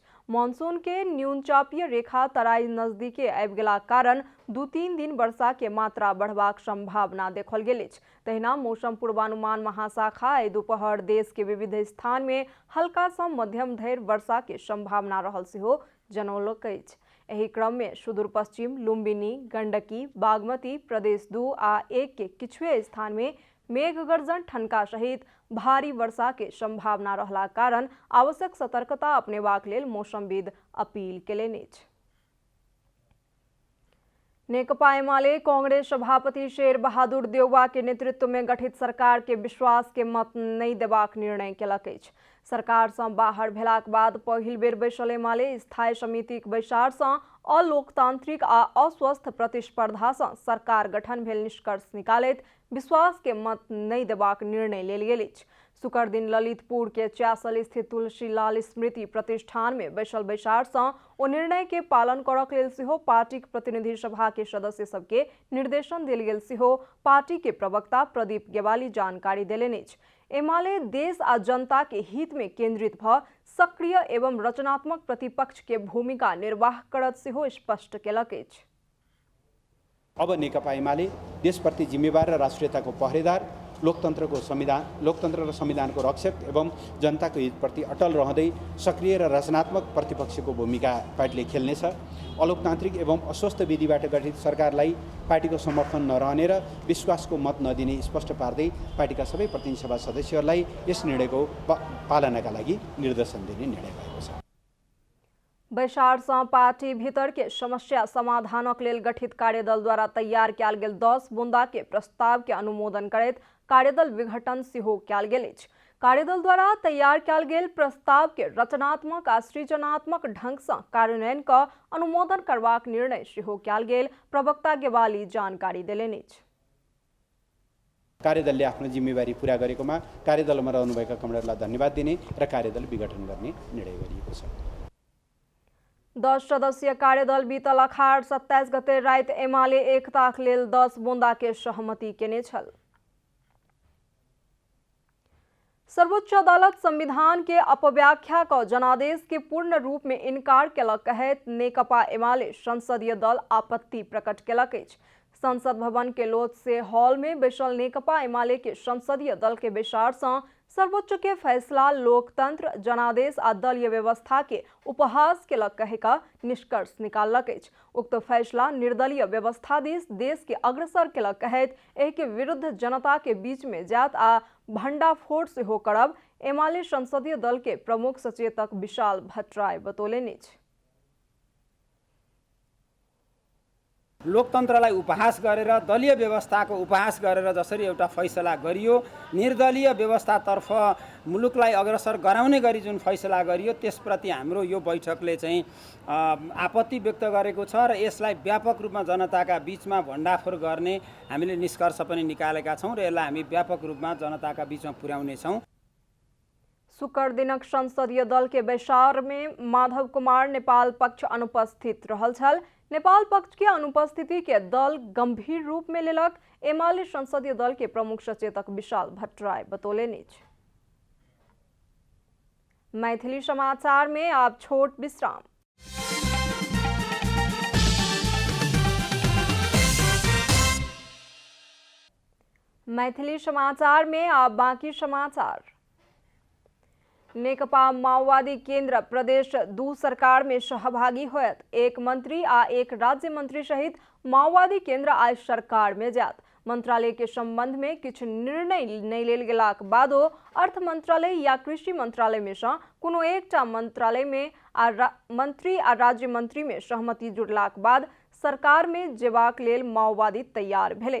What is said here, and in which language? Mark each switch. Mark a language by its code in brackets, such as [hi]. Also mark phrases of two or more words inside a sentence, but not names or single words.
[mai] मानसून के न्यूनचापीय रेखा तराई नजदीके आबि गेलाक कारण 2-3 दिन वर्षा के मात्रा बढ़बाक संभावना देखल गेल अछि। तहिना मौसम पूर्वानुमान महाशाखा आई दोपहर देश के विविध स्थान में हल्का सँ मध्यम धरि वर्षा के संभावना रहल सेहो जनौलक अछि। एही क्रम में सुदूर पश्चिम, लुम्बिनी, गंडकी, बागमती, प्रदेश 2 आ 1 के किछुए स्थान में मेघ गर्जन, ठनका सहित भारी वर्षा के संभावना रहला कारण आवश्यक सतर्कता अपनेबाक लेल मौसमविद अपील केलनि अछि। नेकपा एमाले कांग्रेस सभापति शेर बहादुर देउबा के नेतृत्व में गठित सरकार के विश्वास के मत नहीं देबाक निर्णय केलक अछि। सरकार से बाहर भेलाक बाद पहिल बेर बैसल एमाले स्थायी समितिक बैसार से अलोकतांत्रिक आ अस्वस्थ प्रतिस्पर्धा से सरकार गठन भेल निष्कर्ष निकालैत विश्वास के मत नहीं देबाक निर्णय लेल गेल अछि। शुक्र दिन ललितपुर के च्यासल स्थित तुलसीलाल स्मृति प्रतिष्ठान में बैसल बैसार से ओ निर्णय के पालन करक लेल सेहो पार्टी प्रतिनिधि सभा के सदस्य सबके निर्देशन देल गेल सेहो पार्टी के प्रवक्ता प्रदीप गेवाली जानकारी देलनि अछि। एमाले देश आ जनता के हित में केंद्रित भ सक्रिय एवं रचनात्मक प्रतिपक्ष के भूमिका निर्वाह करत सेहो स्पष्ट केलक अछि। [ne] अब नेकपा एमाले देशप्रति जिम्मेवार र राष्ट्रियताको पहरेदार, लोकतन्त्र र संविधानको रक्षक एवं जनताको हितप्रति अटल रहँदै सक्रिय र रचनात्मक प्रतिपक्षको भूमिका पार्टीले खेल्नेछ। अलोकतान्त्रिक एवं अस्वस्थ विधिबाट गठित सरकारलाई पार्टीको समर्थन नरहने र विश्वासको मत नदिने स्पष्ट पार्दै पार्टीका सबै प्रतिनिधि सभा सदस्यहरूलाई यस निर्णयको पालनाका लागि निर्देशन दिने निर्णय भएको छ। [mai] बैसार से पार्टी भीतर के समस्या समाधानक लेल गठित कार्यदल द्वारा तैयार कयल गेल 10 बुंदा के प्रस्ताव के अनुमोदन करैत कार्यदल विघटन सेहो कयल गेल अछि। कार्यदल द्वारा तैयार कयल गेल प्रस्ताव के रचनात्मक आ सृजनात्मक ढंग से कार्यान्वयन क अनुमोदन करबाक निर्णय सेहो कयल गेल प्रवक्ता गेवाली जानकारी देलनि अछि। [ne] कार्यदलले आफ्नो जिम्मेवारी पूरा गरेकोमा कार्यदलमा रहनुभएका कमरेडलाई धन्यवाद दिने र कार्यदल विघटन गर्ने निर्णय गरिएको छ। [mai] 10 सदस्यीय कार्यदल बीतल अखाड़ 27 गते राति एमाले एकताक लेल 10 बुंदा के सहमति केने छल। सर्वोच्च अदालत संविधान के अपव्याख्या क जनादेश के पूर्ण रूप में इनकार केलक कहैत नेकपा एमाले संसदीय दल आपत्ति प्रकट केलक अछि। संसद भवन के लोध से हॉल में बैसल नेकपा एमाले के संसदीय दल के बैसार से सर्वोच्च के फैसला लोकतंत्र, जनादेश आ दलीय व्यवस्था के उपहास केलक कहेका निष्कर्ष निकालक अछि। उक्त फैसला निर्दलीय व्यवस्था देश के अग्रसर केलक कहैत एहि के विरुद्ध जनता के बीच में जात आ भंडाफोड़ सेहो करब एमाले संसदीय दल के प्रमुख सचेतक विशाल भट्टराय बतौलनि अछि। [ne] लोकतन्त्रलाई उपहास गरेर, दलीय व्यवस्थाको उपहास गरेर जसरी एउटा फैसला गरियो, निर्दलीय व्यवस्थातर्फ मुलुकलाई अग्रसर गराउने गरी जुन फैसला गरियो त्यसप्रति हाम्रो यो बैठकले चाहिँ आपत्ति व्यक्त गरेको छ र यसलाई व्यापक रूपमा जनताका बीचमा भण्डाफोर गर्ने हामीले निष्कर्ष पनि निकालेका छौं र यसलाई हामी व्यापक रूपमा जनताका बीचमा पुर्याउने छौं। [mai] शुक्र दिनक संसदीय दल के बैसार में माधव कुमार नेपाल पक्ष अनुपस्थित रहल छल। नेपाल पक्ष के अनुपस्थिति के दल गंभीर रूप में लेलक। एमाले संसदीय दल के प्रमुख सचेतक विशाल भट्टराय बतौले नीच। मैथिली समाचार में आप छोट विश्राम। मैथिली समाचार में आप बाकी समाचार। नेकपा माओवादी केन्द्र प्रदेश 2 सरकार में सहभागी होयत। 1 मंत्री आ 1 राज्य मंत्री सहित माओवादी केन्द्र आइ सरकार में जात। मंत्रालय के संबंध में किछु निर्णय नहीं लेल गेलाक बादो अर्थ मंत्रालय या कृषि मंत्रालय में से कोनो एकटा मंत्रालय में मंत्री आ राज्य मंत्री में सहमति जुड़लाक बाद सरकार में जेबाक लेल माओवादी तैयार भेल।